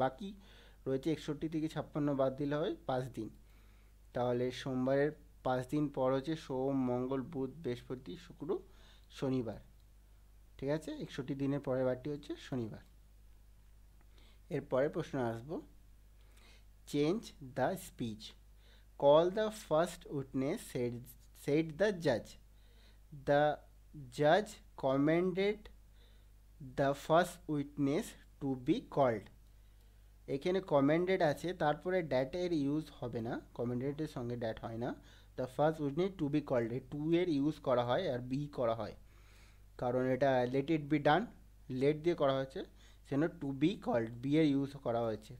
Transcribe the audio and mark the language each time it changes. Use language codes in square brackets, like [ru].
[bn] বাকি রয়েছে 61 থেকে 56 বাদ দিলে হয় 5 দিন, তাহলে সোমবারের 5 দিন পর হচ্ছে সোম, মঙ্গল, বুধ, বৃহস্পতি, শুক্র, শনিবার। ঠিক আছে, 61 দিনের পরের বারটি হচ্ছে শনিবার। এরপরের প্রশ্ন আসবো, change the speech, call the first witness, [en] said the judge. The judge commanded the first witness to be called. [bn] এখানে কমেন্ডেড আছে, তারপরে ড্যাটের ইউজ হবে না, কমেন্ডেডের সঙ্গে ড্যাট হয় না। The first witness two be called, এই টু এর ইউজ করা হয় আর বি করা হয়, কারণ এটা let it be done, late দিয়ে করা হয়েছে, সেজন্য টু বি কল্ড, বি এর ইউজ করা হয়েছে।